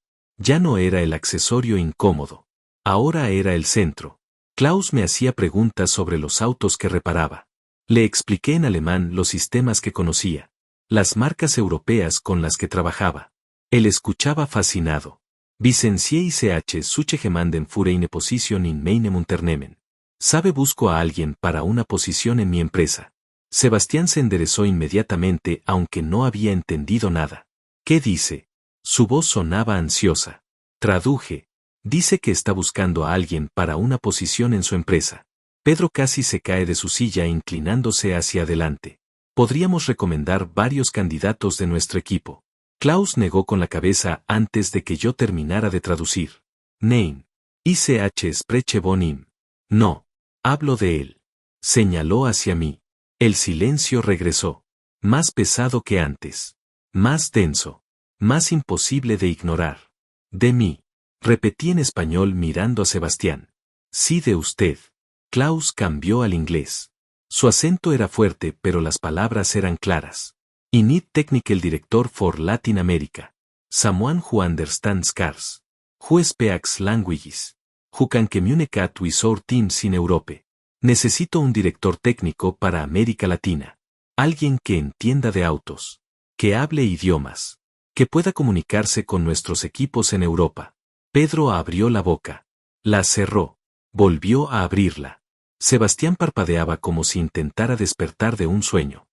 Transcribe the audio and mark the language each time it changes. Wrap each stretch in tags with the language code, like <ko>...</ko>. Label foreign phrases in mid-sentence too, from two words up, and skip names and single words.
<es>Ya no era el accesorio incómodo. Ahora era el centro. Klaus me hacía preguntas sobre los autos que reparaba. Le expliqué en alemán los sistemas que conocía. Las marcas europeas con las que trabajaba. Él escuchaba fascinado.</es> <de>Vicencie ich suche jemanden für eine Position in meinem Unternehmen.</de> <es>Sabe, busco a alguien para una posición en mi empresa. Sebastián se enderezó inmediatamente aunque no había entendido nada. ¿Qué dice? Su voz sonaba ansiosa. Traduje. Dice que está buscando a alguien para una posición en su empresa. Pedro casi se cae de su silla inclinándose hacia adelante. Podríamos recomendar varios candidatos de nuestro equipo. Klaus negó con la cabeza antes de que yo terminara de traducir.</es> <de>Nein. Ich spreche von ihm.</de> <es>No. Hablo de él. Señaló hacia mí. El silencio regresó. Más pesado que antes. Más denso. Más imposible de ignorar. De mí. Repetí en español mirando a Sebastián. Sí, de usted. Klaus cambió al inglés. Su acento era fuerte, pero las palabras eran claras.</es> <en>I need technical director for Latin America. Someone who understands cars. Who speaks languages. Who can communicate with our teams in Europe?</en> <es>Necesito un director técnico para América Latina. Alguien que entienda de autos. Que hable idiomas. Que pueda comunicarse con nuestros equipos en Europa. Pedro abrió la boca. La cerró. Volvió a abrirla. Sebastián parpadeaba como si intentara despertar de un sueño.</es>